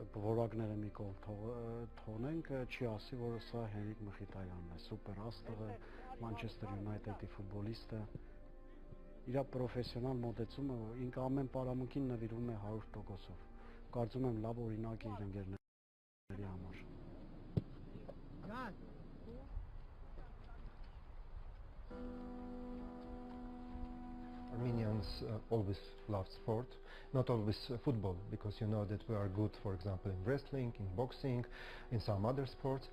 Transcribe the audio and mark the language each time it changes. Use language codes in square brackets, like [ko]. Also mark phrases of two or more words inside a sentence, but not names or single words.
[hy] որակները մի կողմ թողնենք, չի ասի, որ սա Հենրիկ Մխիթարյանն է, սուպեր աստղը, Manchester United-ի ֆուտբոլիստը։ Իր պրոֆեսիոնալ մոտեցումը ինքը ամեն պարամունքին նվիրում է 100%-ով։ Կարծում եմ լավ օրինակ է իր ընկերների համար։ [en] Armenians always love sport, not always football, because you know that we are good, for example, in wrestling, in boxing, in some other sports.